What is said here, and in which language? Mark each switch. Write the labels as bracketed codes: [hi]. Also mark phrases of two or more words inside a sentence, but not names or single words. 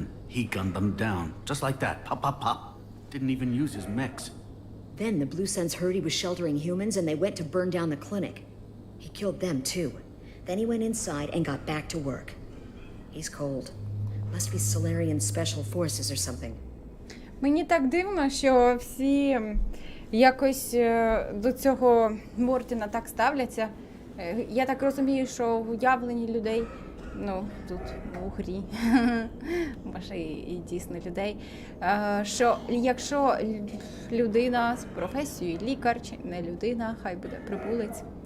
[en] He gunned them down. Just like that. Pop, pop, pop. Didn't even use his mechs. Then the Blue Suns heard he was sheltering humans and they went to burn down the clinic. He killed them too. Then he went inside and got back to work. He's cold. Must be Solarian Special Forces or something. [uk] Мені так дивно, що всі якось до цього Мортіна так ставляться. Я так розумію, що в уявленні людей, ну, тут у грі, може і дійсно людей, що якщо людина з професією лікар, чи не людина, хай буде прибулець,